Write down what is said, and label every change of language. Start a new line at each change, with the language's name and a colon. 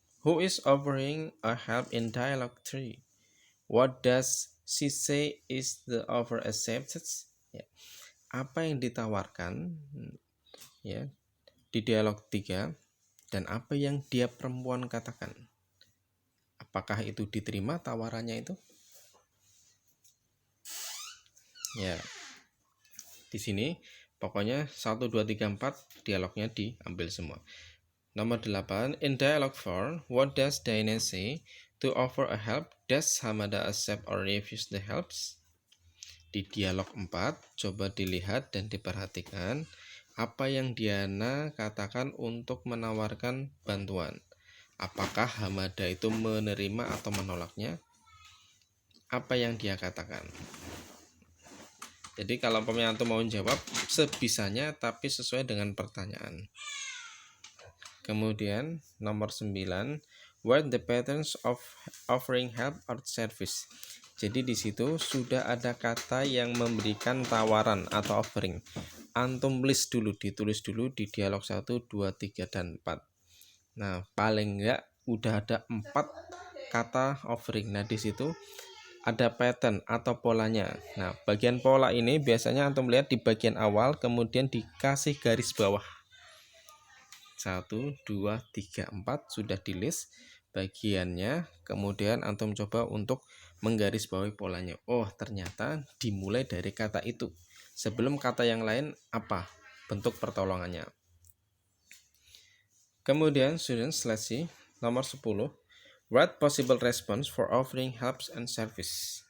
English: Who is offering a help in dialogue 3? What does she say is the offer accepted?
Indonesian: Ya. Apa yang ditawarkan ya di dialog 3 dan apa yang dia perempuan katakan? Apakah itu diterima tawarannya itu? Ya. Di sini pokoknya 1 2 3 4 dialognya diambil semua. Nomor 8.
English: In dialogue 4, what does Diana say to offer a help? Does Hamada accept or refuse the helps?
Indonesian: Di dialog 4, coba dilihat dan diperhatikan apa yang Diana katakan untuk menawarkan bantuan. Apakah Hamada itu menerima atau menolaknya? Apa yang dia katakan? Jadi kalau antum mau jawab sebisanya tapi sesuai dengan pertanyaan. Kemudian nomor 9,
English: what the patterns of offering help or service.
Indonesian: Jadi di situ sudah ada kata yang memberikan tawaran atau offering. Antum ditulis dulu di dialog 1, 2, 3 dan 4. Nah, paling enggak udah ada 4 kata offering. Nah, di situ ada pattern atau polanya. Nah, bagian pola ini biasanya antum lihat di bagian awal kemudian dikasih garis bawah. 1, 2, 3, 4 sudah di list bagiannya, kemudian antum coba untuk menggarisbawahi polanya. Oh, ternyata dimulai dari kata itu. Sebelum kata yang lain apa bentuk pertolongannya.
English: Kemudian students, let's see nomor 10. Write possible response for offering helps and service.